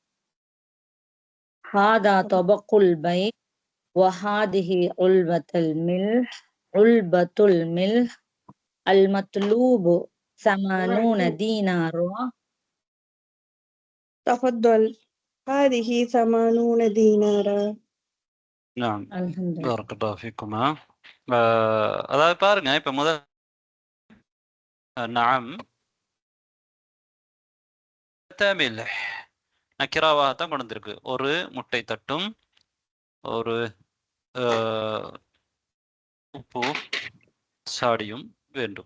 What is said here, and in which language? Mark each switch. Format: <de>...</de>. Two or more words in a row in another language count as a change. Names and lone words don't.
<ar>هذا طبق البيض وهذه علبة الملح. المطلوب 80 دينارا. تفضل، هذه 80 دينارا. نعم الحمد لله. بارك الله فيكما.</ar> <ta>அதாவது பாருங்க இப்ப முதல் நஅம் தமிழ்ஹ் நக்கிராவாக தான் கொண்டு வந்திருக்கு. ஒரு முட்டை தட்டும் ஒரு உப்பு சாடியும் வேண்டும்.</ta>